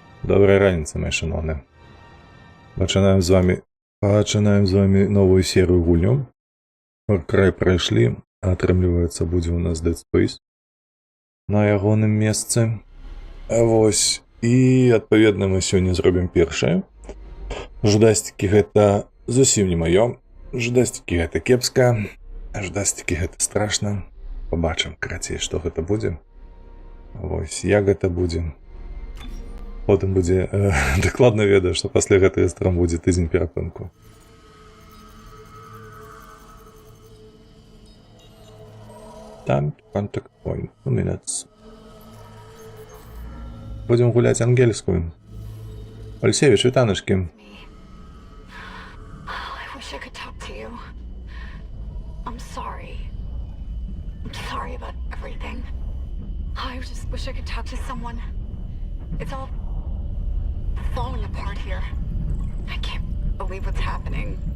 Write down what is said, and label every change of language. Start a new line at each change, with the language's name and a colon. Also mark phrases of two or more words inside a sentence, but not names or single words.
Ukrainian: Доброї раніці, мої шановні. Починаємо з вами новую серію гульню.
Belarusian: Far Cry пройшли, а атрымліваецца будзе у нас Dead Space на ягоным месцы. Вось. І адпаведна мы сёння зробім першае. Жудасцікі гэта зусім не маё. Жудасцікі гэта кепска. Жудасцікі гэта страшна. Пабачым, карацей, што гэта будзе. Вось, як гэта будзе. Потым будзе дакладна ведаю, што пасля гэтай стром будзе тыдзень перапынку.
English: Там contact point 2 minutes.
Belarusian: Будзем гуляць ангельскую. Алексеевич, вітанашкі.
English: I wish I could talk to you. I'm sorry. I'm sorry about everything. I just wish I could talk to someone. It's all falling apart here. I can't believe what's happening.